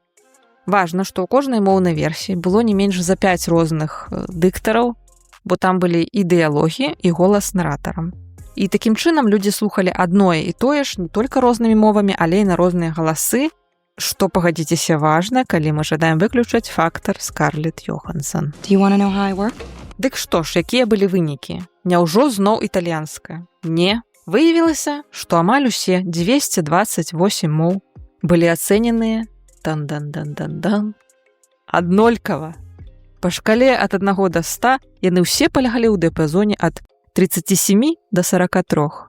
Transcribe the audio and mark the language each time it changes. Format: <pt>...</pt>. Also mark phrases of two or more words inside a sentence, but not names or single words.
<be>Важна, што ў кожнай моўнай версіі было не менш за 5 розных дыктараў, бо там былі і дыялогі, і голас наратарам. І такім чынам людзі слухалі адное і тое ж не толькі рознымі мовамі, але і на розныя галасы, што, пагадзіцеся, важна, калі мы жадаем выключаць фактар Скарлетт Йоханссон.</be> <en>Do you want to know how I work?</en> <be>Дык што ж, якія былі вынікі? Няўжо зноў італьянская? Не. Выявілася, што амаль усе 228 моў былі ацэненыя дан-дан-дан-дан-дан аднолькава. Па шкале ад 1 до 100 яны ўсе палягалі ў дыяпазоне ад 37 до 43.</be>